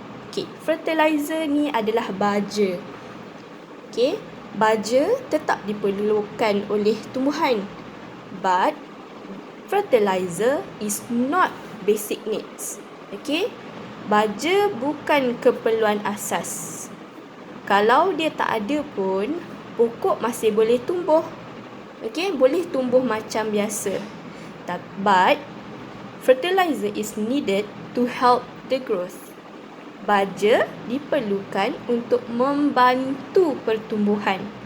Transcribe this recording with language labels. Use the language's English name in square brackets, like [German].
[Malay] Okay, fertilizer ni adalah baja. Okay, baja tetap diperlukan oleh tumbuhan. [English] But, fertilizer is not basic needs. [Malay] Okay, baja bukan keperluan asas. Kalau dia tak ada pun, pokok masih boleh tumbuh. Okay, boleh tumbuh macam biasa. [English] But, fertilizer is needed to help the growth. [Malay] Baja diperlukan untuk membantu pertumbuhan.